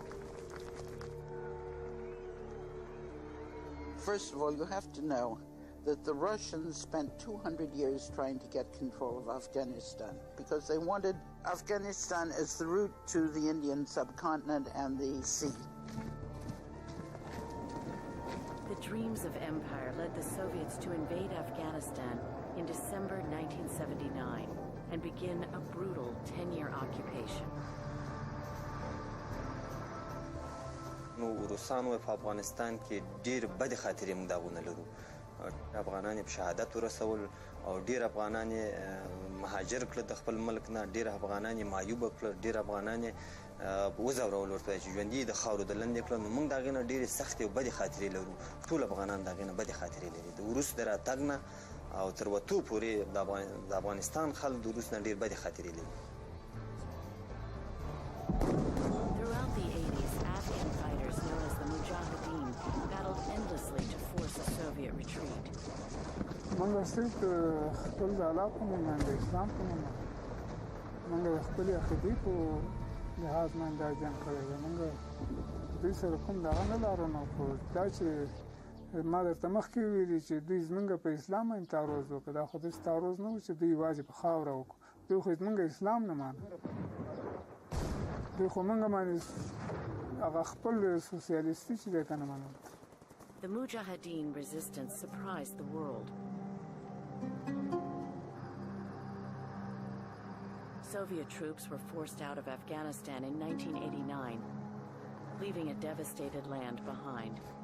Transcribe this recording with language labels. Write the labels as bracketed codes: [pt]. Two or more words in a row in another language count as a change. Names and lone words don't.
[en] First of all, you have to know that the Russians spent 200 years trying to get control of Afghanistan because they wanted Afghanistan as the route to the Indian subcontinent and the sea. The dreams of empire led the Soviets to invade Afghanistan in December 1979 and begin a brutal 10-year occupation. [ps] روسانو په افغانستان کې ډیر بد خاطرې موږ داونه لرو. افغانان په شهادت ورسول او ډیر افغانان مهاجر کړل د خپل ملک نه، ډیر افغانان معیوب کړل، ډیر افغانان وزورول ورته چې ژوندۍ د خاورو د لندې کړل. موږ داغه نه ډیر سخت او بد خاطرې لرو. ټول افغانان داغه نه بد خاطرې لري. د روس دراتګ نه او تر وته پورې د افغانستان خلک د روس نه ډیر بد خاطرې لري. [en] Throughout the 80s, Afghan fighters known as Soviet retreat. [ps] منګه صرف خپل د علاقو نه د اسلام په نوم منګه خپل عقیدې په لحاظ باندې دا جنګ کړی دی منګه دوی سره کوم دغه نه لرو نو خو دا چې ما درته مخکې ویلي چې دوی زمونږ په اسلام باندې تعرض وکړه دا خو داسې تعرض نه و چې دوی یوازې په خاوره وکړو دوی خو زمونږ اسلام نه مانه دوی خو مونږ باندې هغه خپل سوسیالیستي چې دی که نه منل. [en] The Mujahideen resistance surprised the world. Soviet troops were forced out of Afghanistan in 1989, leaving a devastated land behind.